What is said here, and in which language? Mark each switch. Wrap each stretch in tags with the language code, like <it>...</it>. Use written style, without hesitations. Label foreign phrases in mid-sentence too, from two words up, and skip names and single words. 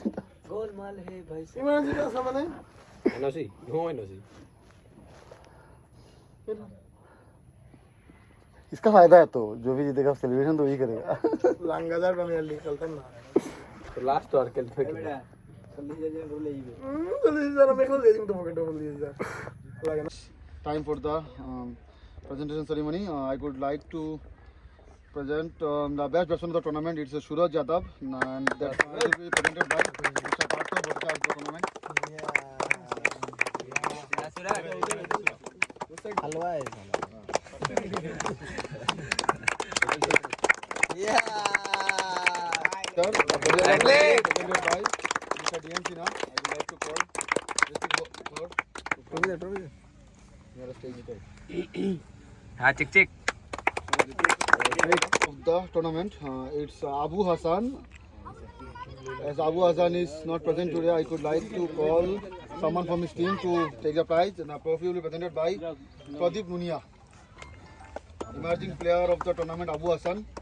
<hi>गोलमाल है भाई इमरजेंसी का सामान है</hi> <en>NOC no NOC</en> <hi>इसका फायदा है तो जो भी जीतेगा सेलिब्रेशन तो वही करेगा लांगादार प्रीमियर लीग चलता ना तो लास्ट और खेल पे</hi> <en>Time for the presentation ceremony. I would like to present the best batsman of the tournament. It's Suraj Yadav, and that will be presented by Mr. Partha Bhatta of the tournament. Sir, presented by Mr. DM Sinha. I would like to call</en> <hi>हाँ चिक चिक</hi> <en>of the tournament. It's Abu Hassan. As Abu Hassan is not present today, I could like to call someone from his team to take the prize. And the trophy will be presented by Pradeep Munia, emerging player of the tournament, Abu Hassan.</en>